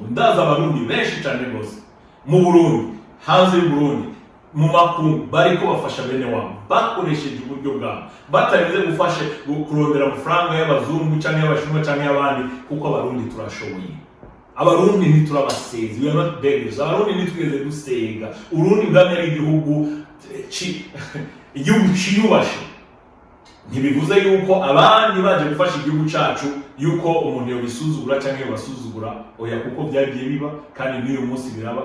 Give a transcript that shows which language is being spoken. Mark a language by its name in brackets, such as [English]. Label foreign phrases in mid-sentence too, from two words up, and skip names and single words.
[Rundi] Ndaza Abarundi benshi cyane rwose mu Burundi, hanze y'u Burundi, mu makungu bariko bafasha bene wabo bakoresheje uburyo bwabo, batarinze gufasha kurondera amafaranga y'abazungu cyangwa y'abashinwa cyangwa y'abandi, kuko Abarundi turashoboye. Abarundi ntiturabasezi, [English] we are not beggars. [Rundi] Abarundi ntitwigeze dusega. Urundi bwamye ari igihugu ciyubashe. Ntibivuze yuko abandi baje gufasha igihugu cacu yuko umuntu yobisuzugura cyangwa yobasuzugura, oya, kuko byagiye biba kandi n'uyu munsi biraba.